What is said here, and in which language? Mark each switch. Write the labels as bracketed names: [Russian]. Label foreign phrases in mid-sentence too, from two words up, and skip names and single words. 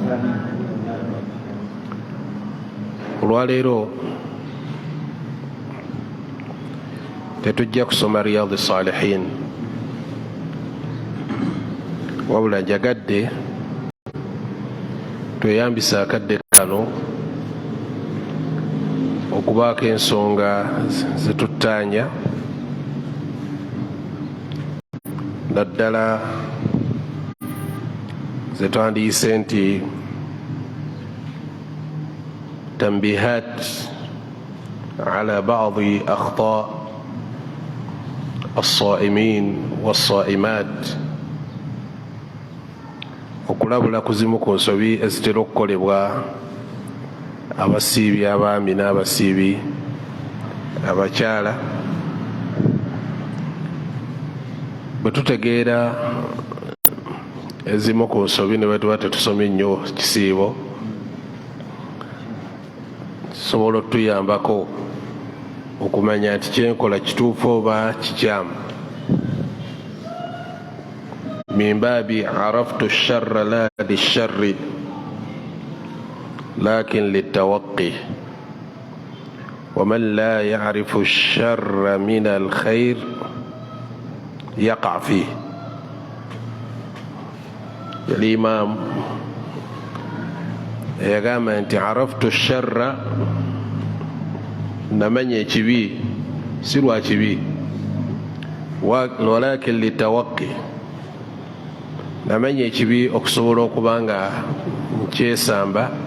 [Ganda] Olwaleero tetujja kusoma Riyadhi Salihin, wabula njagadde tweyambisa akadde kano okubaako ensonga zetuttaanya, naddala zetwandiyise nti [Arabic] تنبيهات على بعض أخطاء الصائمين والصائمات, [Ganda] okulabula kuzimu ku nsobi ezitera okukolebwa abasiibi abaami n'abasiibi abakyala. Bwe tutegeera ezimu ku nsobi ne bwe tuba tetusomye nnyo kisiibo, kisobola otuyambako okumanya nti kyenkola kituufu oba kikyamu. [Arabic] من باب عرفت الشر لا للشر لكن لتوقي ومن لا يعرف الشر من الخير يقع فيه. [Ganda] Al-Imam yagamba nti [Arabic] عرفت الشر, [Ganda] namanya ekibi si lwa kibi, [Arabic] ولكن لتوقي, [Ganda] namanya ekibi okusobola okuba nga nkyesamba.